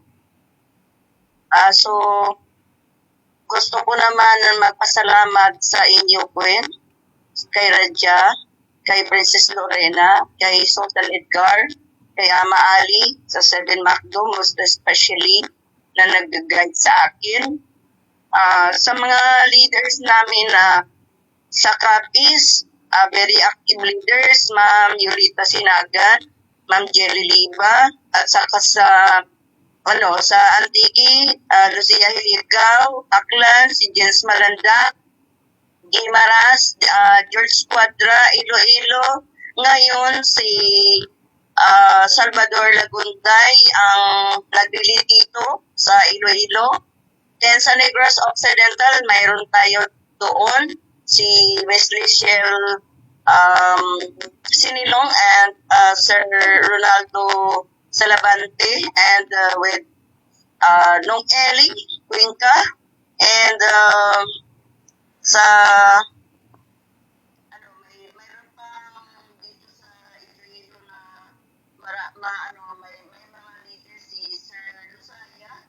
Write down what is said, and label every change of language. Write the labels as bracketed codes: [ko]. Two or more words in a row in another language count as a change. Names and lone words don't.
[tl] So, gusto ko naman magpasalamat sa inyo, Gwen, kay Radja, kay Princess Lorena, kay Sultan Edgar, kay Ama Ali, sa Seven Macdo, [en] most especially, [tl] na nag-guide sa akin. Sa mga leaders namin sa Capiz, [en] very active leaders, [tl] Ma'am Yulita Sinagan, Ma'am Jerry Liba, at saka sa Antique, Lucia Hiligaw, Aklan, si Jens Malanda, Guimaras, George Quadra, Iloilo. Ngayon, si Salvador Laguntay ang nagbili dito sa Iloilo. Then sa Negros Occidental, mayroon tayo doon si Miss Lichelle Sinilong and Sir Ronaldo Salavante, [en] and with [tl] Nung Eli Cuenca, and sa mayroon pa dito sa Iloilo na may mga leaders si Sir Lusalia.